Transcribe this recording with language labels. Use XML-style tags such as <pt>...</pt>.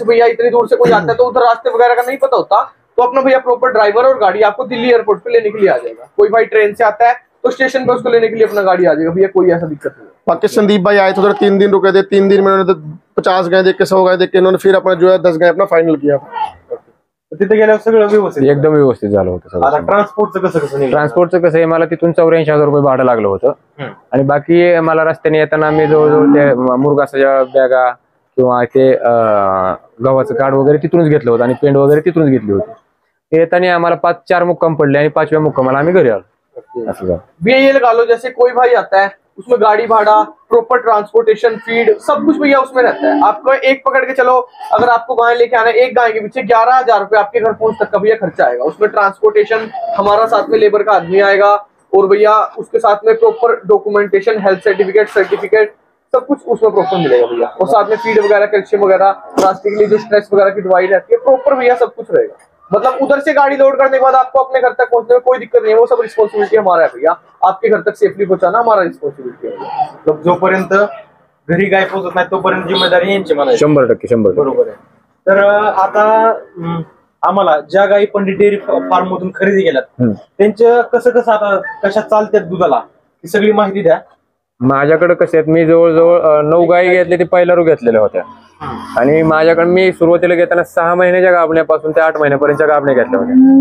<hi>जैसे भैया इतनी दूर से कोई आता है तो उधर रास्ते वगैरह का नहीं पता होता, तो अपना भैया प्रॉपर ड्राइवर और गाड़ी आपको दिल्ली एयरपोर्ट पे लेने के लिए आ जाएगा। कोई भाई ट्रेन से आता है तो स्टेशन पे उसको लेने के लिए अपना गाड़ी आ जाएगा भैया, कोई ऐसा दिक्कत नहीं है। बाकी संदीप भाई आए थे उधर 3 दिन रुके थे, 3 दिन में उन्होंने 50 गाय देख के, 100 गाय देख के, इन्होंने फिर अपना जो है 10 गाय अपना फाइनल किया।</hi> <mr>तिथे गेल्यावर सगळं व्यवस्थित एकदम व्यवस्थित झालं होतं आता सगळं। ट्रान्सपोर्टचं कसं निघालं? ट्रान्सपोर्टचं कसं आहे, मला तिथून 84,000 रुपये भाडं लागलं होतं आणि बाकी मला रस्त्याने येताना मी जवळजवळ ते मुरगासाच्या बॅगा किंवा ते गव्हाचं कार्ड वगैरे तिथूनच घेतलं होतं आणि पेंड वगैरे तिथूनच घेतली होती। येताना आम्हाला 4 मुक्काम पडले आणि 5व्या मुक्कामाला आम्ही घरी आलो। असं झालं।</mr> <hi>भैया ये लगा लो, जैसे कोई भाई आता है उसमें गाड़ी भाड़ा, प्रॉपर ट्रांसपोर्टेशन, फीड, सब कुछ भैया उसमें रहता है। आपको एक पकड़ के चलो, अगर आपको गाय लेके आना है, एक गाय के पीछे 11,000 रुपए आपके घर पहुंच तक का भैया खर्चा आएगा। उसमें ट्रांसपोर्टेशन, हमारा साथ में लेबर का आदमी आएगा, और भैया उसके साथ में प्रॉपर डॉक्यूमेंटेशन, हेल्थ सर्टिफिकेट सब कुछ उसमें प्रॉपर मिलेगा भैया। और साथ में फीड वगैरह, कैल्शियम वगैरह, रास्ते के लिए जो स्ट्रेस वगैरह की दवाई रहती है, प्रॉपर भैया सब कुछ रहेगा। मतलब उधर से गाड़ी लोड करने के बाद आपको अपने घर तक पहुंचने में कोई दिक्कत नहीं है, वो सब रिस्पॉन्सिबिलिटी हमारा है भैया। आपके घर तक सेफली पहुंचाना हमारा रिस्पॉन्सिबिलिटी है।</hi> <mr>मतलब जोपर्यंत घरी गाय पोहोचत नाही तोपर्यंत जिम्मेदारी यांची म्हणायची। 100% बरोबर आहे। तर आता आम्हाला ज्या गायी पंडित डेअरी फार्म मधून खरेदी केल्यात त्यांचं कसं आता कशा चालतात दुधाला, ही सगळी माहिती द्या। माझ्याकडे कसे आहेत, मी जवळजवळ 9 गायी घेतल्या, ते पहिला रू घेतलेल्या होत्या आणि माझ्याकडे मी सुरुवातीला घेताना 6 महिन्याच्या गाभण्यापासून ते 8 महिन्यापर्यंतच्या गाभण्या घेतल्या होत्या।</mr>